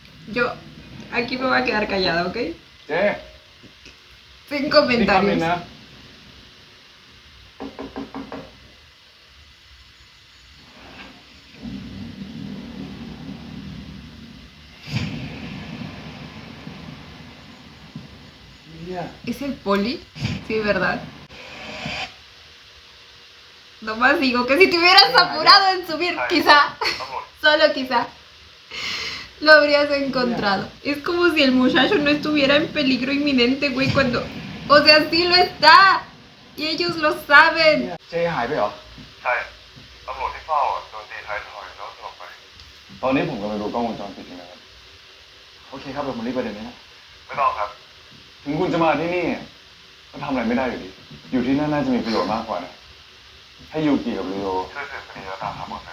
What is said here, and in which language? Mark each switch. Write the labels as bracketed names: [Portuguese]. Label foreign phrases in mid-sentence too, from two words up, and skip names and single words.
[Spanish] Yo aquí me voy a quedar callada, ¿ok? [Thai] เจ๊ [Spanish] Sin [Thai] นี่คำนึง [Spanish] comentarios. [Thai] นะเนี่ย [Spanish] ¿Es el poli? Sí, ¿verdad? Nomás digo que si te hubieras apurado en subir, quizá, solo quizá, lo habrías encontrado. Es como si el muchacho no estuviera en peligro inminente, güey, cuando... O sea, sí lo está. Y ellos lo saben. [Thai] เจ๊หายไปเหรอ ใช่ตำรวจที่เฝ้าโดนตีท้ายทอยแล้วสลบไป ตอนนี้ผมกำลังดูกล้องวงจรปิดอยู่นะครับ โอเคครับเดี๋ยวผมรีบไปเดี๋ยวนี้นะ ไม่ต้องครับ ถึงคุณจะมาที่นี่ก็ทำอะไรไม่ได้อยู่ดี อยู่ที่นั่นน่าจะมีประโยชน์มากกว่านะให้ยูกิกับลีโอช่วยสืบคดีแล้วตามหาเบาะแส